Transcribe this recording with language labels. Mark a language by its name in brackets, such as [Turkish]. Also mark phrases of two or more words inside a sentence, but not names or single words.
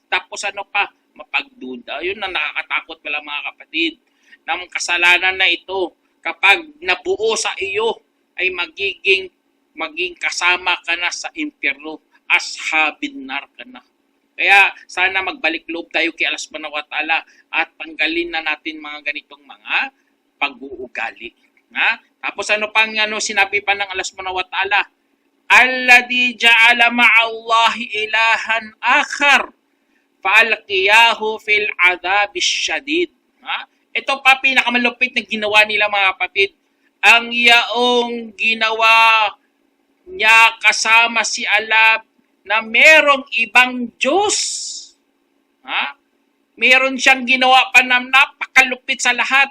[Filipino] Tapos ano pa? Mapagduda. Yun ang nakakatakot pala mga kapatid. Ng kasalanan na ito, kapag nabuo sa iyo, ay maging kasama ka na sa impyerno. [Arabic] أصحاب النار [Filipino] ka na. Kaya sana magbalik loob tayo kay Allah [Arabic] سبحانه وتعالى [Filipino] at tanggalin na natin mga ganitong mga pag-uugali. Tapos ano pang sinabi pa ng Allah [Arabic] سبحانه وتعالى? الذي جعل مع الله إلها آخر فألقياه في العذاب الشديد. [Filipino] Ito pa pinakamalupit na ginawa nila mga kapatid. Ang yaong ginawa niya kasama si Allah na merong ibang Diyos. Meron siyang ginawa pa na napakalupit sa lahat.